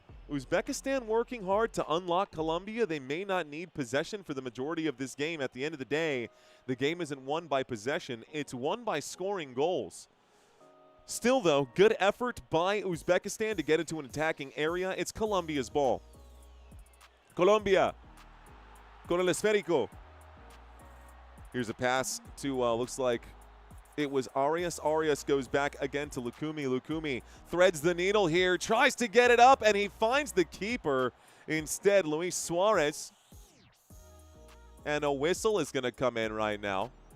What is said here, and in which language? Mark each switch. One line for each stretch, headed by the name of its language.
English: Uzbekistan working hard to unlock Colombia. They may not need possession for the majority of this game. At the end of the day, the game isn't won by possession. It's won by scoring goals. Still, though, good effort by Uzbekistan to get into an attacking area. It's Colombia's ball.
Spanish: Colombia con el esférico.
English: Here's a pass to, looks like it was Arias. Arias goes back again to Lukumi. Lukumi threads the needle here, tries to get it up, and he finds the keeper. Instead, Luis Suarez. And a whistle is going to come in right now.